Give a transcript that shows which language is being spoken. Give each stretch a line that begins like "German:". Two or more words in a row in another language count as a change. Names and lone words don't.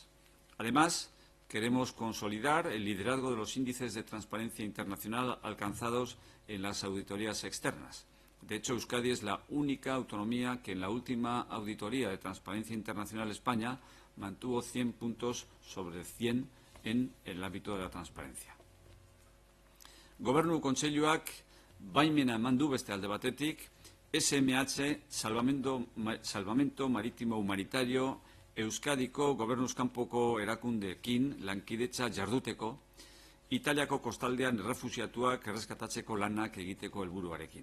Spanish: Además, queremos consolidar el liderazgo de los índices de transparencia internacional alcanzados en las auditorías externas. De hecho, Euskadi es la única autonomía que en la última auditoría de Transparencia Internacional España mantuvo 100 puntos sobre 100 en el ámbito de la transparencia.
Basque: Gobernu Kontseiluak baimena eman du beste alde batetik, SMH, Salvamento Marítimo Humanitario, Euskadiko gobernuz kanpoko erakundeekin lankidetza jarduteko, Italiako kostaldean errefuxiatuak erreskatatzeko lanak egiteko helburuarekin.